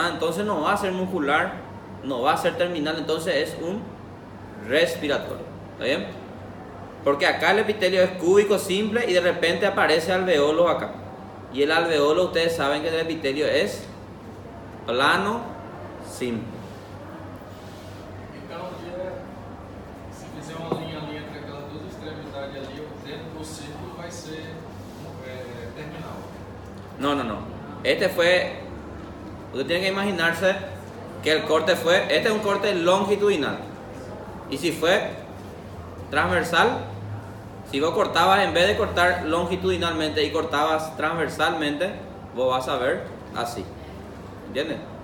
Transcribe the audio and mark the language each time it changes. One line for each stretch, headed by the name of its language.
Spanish: Entonces no va a ser muscular, no va a ser terminal, entonces es un respiratorio. ¿Está bien? Porque acá el epitelio es cúbico simple y de repente aparece alveolo acá. Y el alveolo ustedes saben que el epitelio es plano simple.
Portuguese: Então, se fizer uma linha ali entre aquelas duas extremidades ali, dentro do círculo vai ser terminal.
Spanish: No. Este fue, usted tiene que imaginarse que el corte fue, este es un corte longitudinal. Y si fue transversal, si vos cortabas, en vez de cortar longitudinalmente y cortabas transversalmente, vos vas a ver así. ¿Entiendes?